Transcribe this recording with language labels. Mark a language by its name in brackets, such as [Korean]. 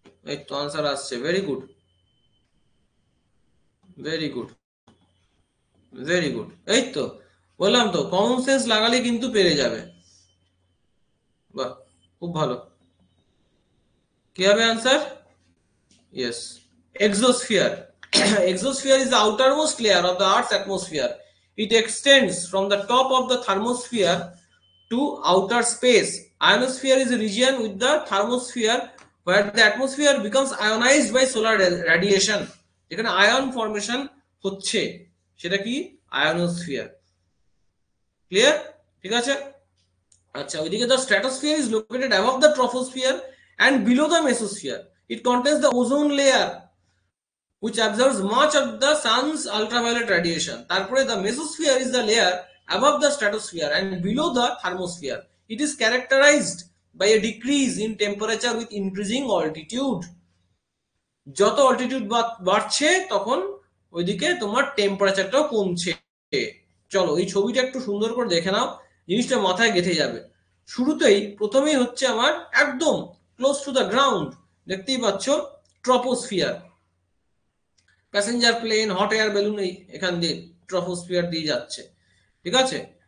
[Bangla] এই তো আনসার আসছে, very good, very good, very good. এই তো বললাম তো, কমন সেন্স লাগালেই কিন্তু পেরে যাবে। বাহ, খুব ভালো। কি হবে answer? [English] Yes, exosphere. Exosphere is the outermost layer of the Earth's atmosphere. It extends from the top of the thermosphere to outer space. Ionosphere is a region with the thermosphere where the atmosphere becomes ionized by solar radiation. [Bangla] যেখানে ion formation হচ্ছে সেটা কি? Ionosphere. Clear? ঠিক আছে। আচ্ছা, ওইদিকে [English] the stratosphere is located above the troposphere and below the mesosphere. It contains the ozone layer which absorbs much of the sun's ultraviolet radiation. তারপরে the mesosphere is the layer above the stratosphere and below the thermosphere. It is characterized by a decrease in temperature with increasing altitude. [Bangla] যত altitude বাড়ছে তখন ওইদিকে তোমার টেম্পারেচারটাও কমছে। চলো এই ছবিটা একটু সুন্দর করে দেখে নাও, জিনিসটা মাথায় গেঁথে যাবে। শুরুতেই প্রথমেই হচ্ছে আমার একদম ক্লোজ টু দ্য গ্রাউন্ড, দেখতেই পাচ্ছ troposphere, passenger plane, hot air balloon এখান দিয়ে ট্রপোস্ফিয়ার দিয়ে যাচ্ছে, ঠিক আছে।